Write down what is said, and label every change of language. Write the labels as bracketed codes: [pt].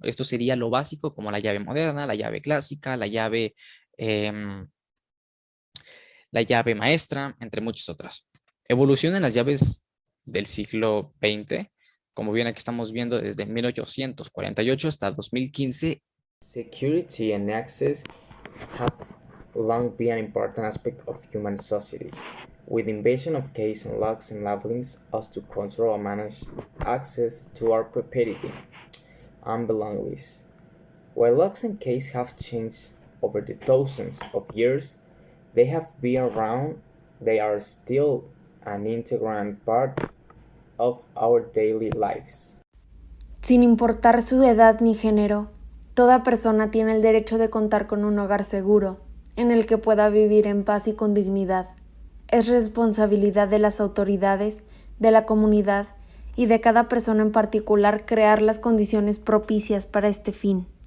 [es] Esto sería lo básico como la llave moderna, la llave clásica, em, la llave maestra, entre muchas otras. Evolución en las llaves del siglo XX, como bien aquí estamos viendo desde 1848 hasta 2015. [en] Security and access have long been an important aspect of human society, with invasion of keys and locks and labelings us to control and manage access to our property and belongings. While locks and keys have changed over the thousands of years they have been around, they are still an integral part of our daily lives. [es] Sin importar su edad ni género, toda persona tiene el derecho de contar con un hogar seguro, en el que pueda vivir en paz y con dignidad. Es responsabilidad de las autoridades, de la comunidad y de cada persona en particular crear las condiciones propicias para este fin.